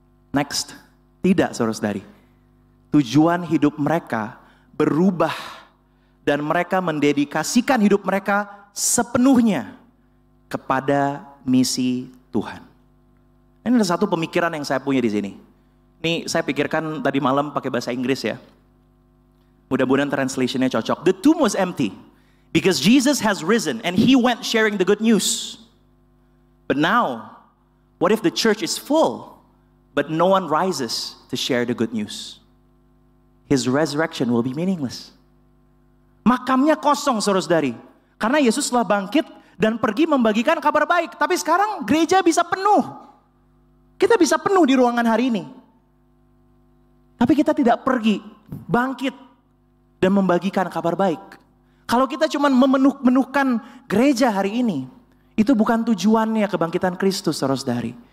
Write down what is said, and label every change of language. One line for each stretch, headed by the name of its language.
Indonesian: Next, tidak saudara-saudari. Tujuan hidup mereka berubah. Dan mereka mendedikasikan hidup mereka sepenuhnya kepada misi Tuhan. Ini ada satu pemikiran yang saya punya di sini. Ini saya pikirkan tadi malam pakai bahasa Inggris ya. Mudah-mudahan translationnya cocok.
English: The tomb was empty. Because Jesus has risen and he went sharing the good news. But now, what if the church is full, but no one rises to share the good news? His resurrection will be meaningless.
Indonesian: Makamnya kosong saudara-saudari. Karena Yesus telah bangkit dan pergi membagikan kabar baik. Tapi sekarang gereja bisa penuh. Kita bisa penuh di ruangan hari ini. Tapi kita tidak pergi, bangkit dan membagikan kabar baik. Kalau kita cuma memenuhkan gereja hari ini, itu bukan tujuannya kebangkitan Kristus, saudara-saudari.